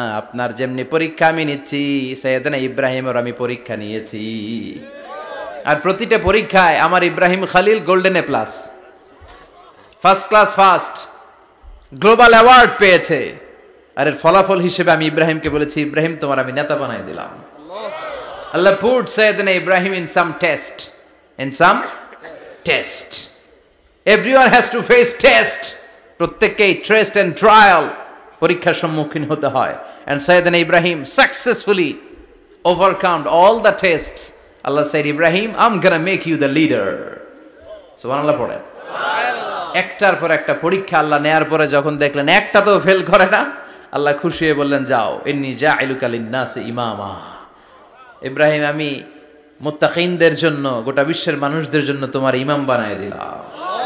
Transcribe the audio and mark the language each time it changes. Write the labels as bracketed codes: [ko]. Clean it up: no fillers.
[bn] আপনার যেমনি পরীক্ষা আমি নিচ্ছি, সাইয়েদনা ইব্রাহিমের আমি পরীক্ষা নিয়েছি। আর প্রতিটা পরীক্ষায় আমার Ibrahim Khalil golden A plus, first class first, global award পেয়েছে। আর এর ফলাফল হিসেবে আমি ইব্রাহিমকে বলেছি, ইব্রাহিম তোমার আমি নেতা বানাই দিলাম। [en] Allah put Sayyidina Ibrahim in some test. In some test. Everyone has to face test. [bn] প্রত্যেককেই টেস্ট এন্ড ট্রায়াল, পরীক্ষার সম্মুখীন হতে হয়। [en] And Sayyidina Ibrahim successfully overcome all the tests. Allah said, Ibrahim, I'm gonna make you the leader. [bn] সুবহানাল্লাহ পড়ে। একটার পর একটা পরীক্ষা আল্লাহ নেয়ার পরে যখন দেখলেন একটা তো ফেল করে না, আল্লাহ খুশি হয়ে বললেন, যাও, [ar] ইন্নী জাইলুকা লিন-নাসি ইমামা। [bn] ইব্রাহিম আমি মুত্তাকিনদের জন্য, গোটা বিশ্বের মানুষদের জন্য তোমার ইমাম বানায় দিলাম।